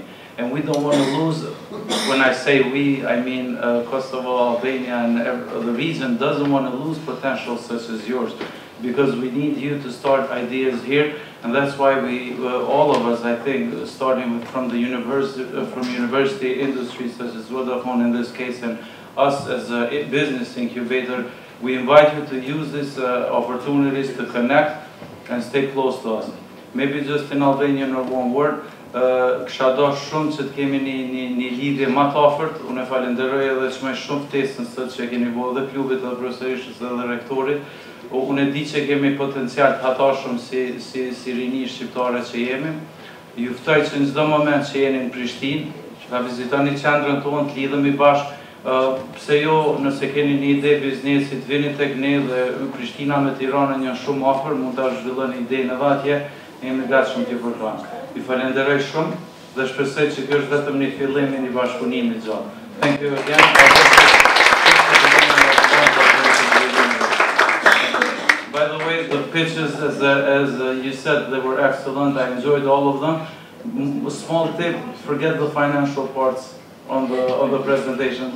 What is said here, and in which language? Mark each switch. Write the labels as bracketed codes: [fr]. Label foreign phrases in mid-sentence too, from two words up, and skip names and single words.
[en] And we don't want to lose, when I say we, I mean Kosovo, Albania, and the region doesn't want to lose potential such as yours, because we need you to start ideas here, and that's why we, all of us, I think, starting from the university industry such as Vodafone in this case, and us as a business incubator, we invite you to use these opportunities to connect and stay close to us. Maybe just in Albanian or one word, [sq] kisha dash shumë që të kemi një lidhje më të afërt. Unë e falenderoj edhe që më shumë ftesën sot që keni bërë dhe klubit dhe profesorishës dhe rektorit. Unë e di që kemi potencial të hatashëm si rini shqiptare që jemi. Ju ftoj që në çdo moment që jeni në Prishtinë, që ta vizitoni qendrën tonë, të lidhemi bashkë. Pse jo, nëse keni një ide biznesit, vini tek ne dhe Prishtina me Tiranën janë shumë afër, mund ta zhvilloni idenë edhe atje, jemi gatshëm t'ju përfaqësojmë. Ju falenderoj shumë dhe shpresoj që kjo është vetëm një fillim i një bashkëpunimi të gjatë. [en] Thank you again. By the way, the pitches, as you said, they were excellent. I enjoyed all of them. A small tip: forget the financial parts on the presentation.